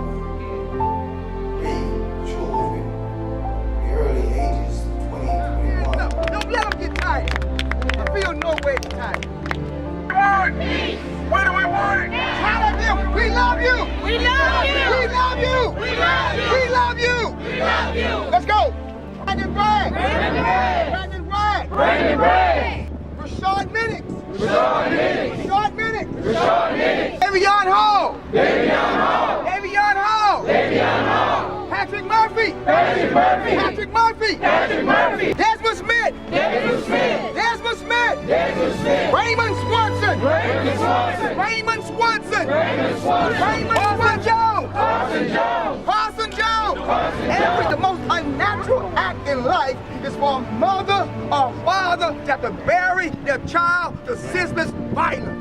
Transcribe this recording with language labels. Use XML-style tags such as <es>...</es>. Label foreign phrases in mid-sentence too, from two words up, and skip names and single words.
<en>3 children, the early ages 20, 21. Don't let them get tired. I feel no way tired. What do we want? Tell them we love you. We love you. We love you. We love you. We love you. We love you. Let's go. Brandon Bragg. Brandon Bragg. Brandon Bragg. Brandon Bragg. Rashad Minnick. Rashad Minnick. Rashad Minnick. Rashad Minnick. Davion Hall. Davion Hall. Davion Hall. Davion Hall. Patrick Murphy. Patrick Murphy. Patrick Murphy. Patrick Murphy. Desmond Smith. Desmond Smith. Desmond Smith. Desmond Smith. Raymond Swanson. Raymond Swanson. Raymond Swanson. Raymond Swanson. Raymond Jones. Parson Jones. Parson Jones. Parson The most unnatural act in life is for a mother or father to have to bury their child to senseless violence.</en>